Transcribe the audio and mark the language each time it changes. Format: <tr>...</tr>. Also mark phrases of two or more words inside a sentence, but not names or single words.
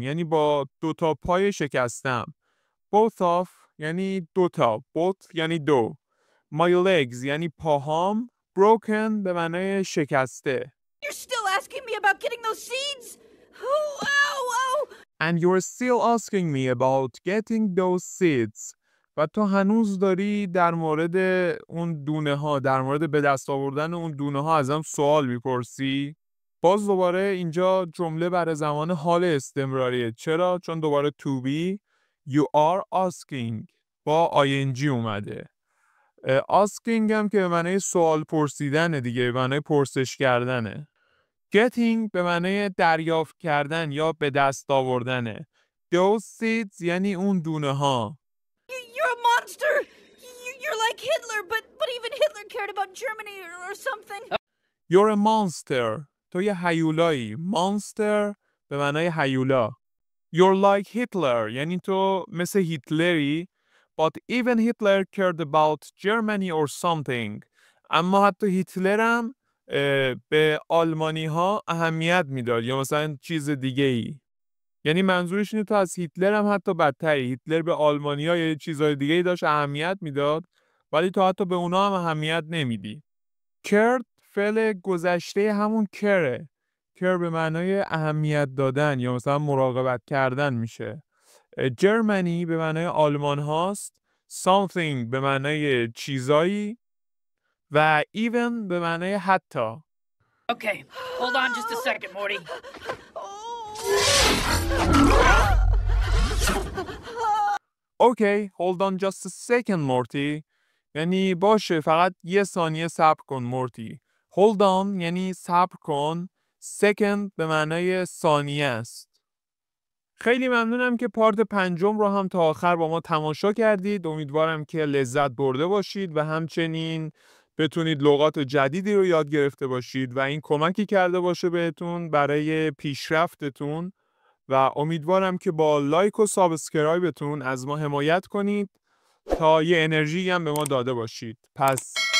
<fa>یعنی با دوتا پای شکستم.</fa> <en>Both of</en> <fa>یعنی دوتا. Both یعنی دو.</fa> <en>My legs</en> <fa>یعنی پاهام. Broken به معنی شکسته.</fa> <en>You're still asking me about getting those seeds? Oh, ow, ow. And you're still asking me about getting those seeds.</en> <fa>و تو هنوز داری در مورد اون دونه ها، در مورد به دست آوردن اون دونه ها ازم سوال میپرسی؟ باز دوباره اینجا جمله برای زمان حال استمراریه. چرا؟ چون دوباره</fa> <en>to be you are asking</en> <fa>با ing اومده. asking هم که به معنی سوال پرسیدنه دیگه، به معنی پرسش کردنه. getting به معنی دریافت کردن یا به دست آوردنه.</fa> <en>those seeds</en> <fa>یعنی اون دونه ها.</fa> <en>You're a monster. You're like Hitler, but even Hitler cared about Germany or something. You're a monster.</en> <fa>تو یه هیولایی. monster به معنی هیولا.</fa> <en>You're like Hitler</en> <fa>یعنی تو مثل هیتلری. But even Hitler cared about Germany or something. اما حتی هیتلر هم به آلمانی ها اهمیت میداد یا مثلا چیز دیگه ای. یعنی منظورش اینه تو از هیتلر هم حتی بدتری. هیتلر به آلمانی ها یا چیزهای دیگه ای داشت اهمیت میداد ولی تو حتی به اونا هم اهمیت نمیدی. cared فعل گذشته همون care. care به معنای اهمیت دادن یا مثلا مراقبت کردن میشه. Germany به معنای آلمان هاست. Something به معنای چیزایی و even به معنای حتی.</fa> <en>Okay, hold on just a second, Morty. Okay, hold on just a second, Morty.</en> <fa>یعنی باشه فقط یه ثانیه صبر کن مورتی.</fa> <en>Hold on</en> <fa>یعنی صبر کن. Second به معنای ثانیه است. خیلی ممنونم که پارت 5 رو هم تا آخر با ما تماشا کردید. امیدوارم که لذت برده باشید و همچنین بتونید لغات جدیدی رو یاد گرفته باشید و این کمکی کرده باشه بهتون برای پیشرفتتون و امیدوارم که با لایک و سابسکرایبتون از ما حمایت کنید تا یه انرژی هم به ما داده باشید.</fa>